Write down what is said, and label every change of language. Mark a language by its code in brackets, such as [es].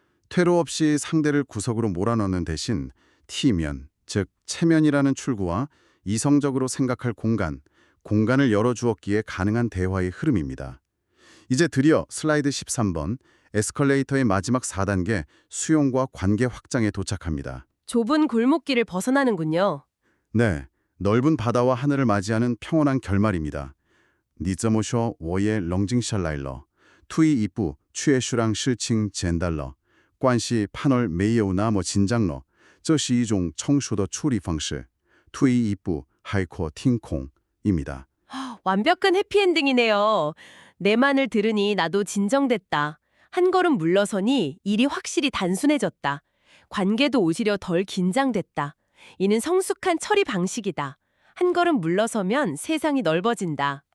[ko] 퇴로 없이 상대를 구석으로 몰아넣는 대신 T면, 즉 체면이라는 출구와 이성적으로 생각할 공간을 열어주었기에 가능한 대화의 흐름입니다. 이제 드디어 슬라이드 13번 에스컬레이터의 마지막 4단계 수용과 관계 확장에 도착합니다. 좁은 골목길을 벗어나는군요. 네, 넓은 바다와 하늘을 맞이하는 평온한 결말입니다. [zh] 你怎么说我也冷静下来了退一步确实让事情简单了关系反而没有那么紧张了这是一种成熟的处理方式退一步海阔天空입니다. [ko] 완벽한 해피엔딩이네요. 내 말을 들으니 나도 진정됐다. 한 걸음 물러서니 일이 확실히 단순해졌다. 관계도 오히려 덜 긴장됐다. 이는 성숙한 처리 방식이다. 한 걸음 물러서면 세상이 넓어진다.